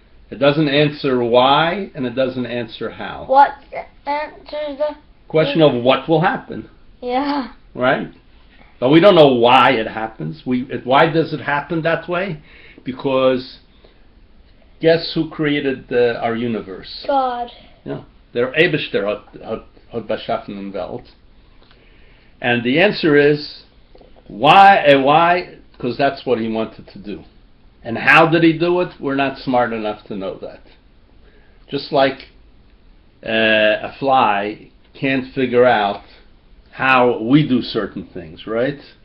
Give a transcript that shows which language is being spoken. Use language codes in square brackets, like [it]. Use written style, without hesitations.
[en] It doesn't answer why, and it doesn't answer how. What answers the question of what will happen. Yeah. Right? But we don't know why it happens. Why does it happen that way? Because guess who created our universe? God. Yeah. [yi] Der Eibishter hat beschaffen Welt. [en] And the answer is why? Because that's what he wanted to do. And how did he do it? We're not smart enough to know that. Just like a fly can't figure out how we do certain things, right?